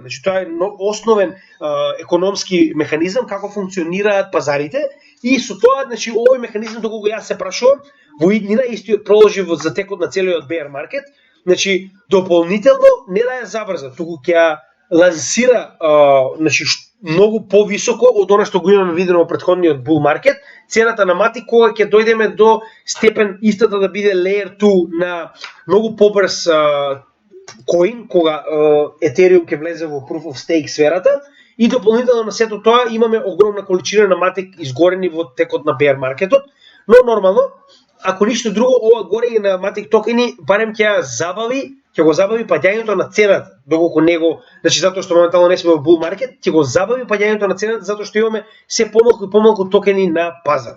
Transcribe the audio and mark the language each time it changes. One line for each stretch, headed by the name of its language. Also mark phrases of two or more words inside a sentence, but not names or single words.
Macedonian: Значи тоа е основен економски механизам како функционираат пазарите и со тоа, значи овој механизам доколку јас се прашувам, во иднина истиот продолжи во затекот на целиот
English: bear market,
Macedonian: значи дополнително не да ја забрза, туку ќе ја лансира значи многу повисоко од она што го имаме видено во претходниот
English: bull market,
Macedonian: цената на Matic кога ќе дојдеме до степен истата да биде layer 2 на многу побрз коин, кога Ethereum ќе влезе во
English: proof of stake
Macedonian: сферата, и дополнително на сето тоа имаме огромна количина на Matic изгорени во текот на bear маркетот, но нормално, ако ништо друго, ова горење на Matic токени барем ќе го забави паѓањето на цената, доколку него, значи затоа што моментално не сме во
English: bull market,
Macedonian: ќе го забави паѓањето на цената затоа што имаме се помалку и помалку токени на пазар.